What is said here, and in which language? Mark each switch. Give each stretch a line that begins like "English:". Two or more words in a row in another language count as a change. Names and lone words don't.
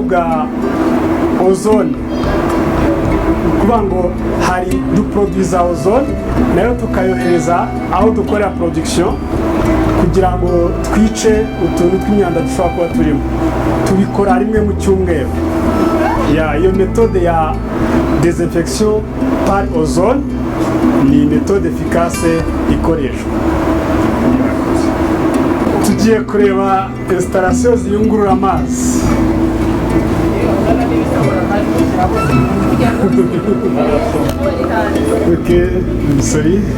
Kinyarwanda: bwa ozone kuvuga ngo hari duproduiza ozone nayo tukayohereza aho dukorera production kugira ngo twice utuntu tw'imyanda dushobora kuba turimo tubikora rimwe mu cyumweru iyo méthode ya
French: désinfection par ozone
Kinyarwanda: ni
French: méthode efficace
Kinyarwanda: ikoreshwa tugiye kureba installation ziyungurura amazi
English: Okay, I'm sorry.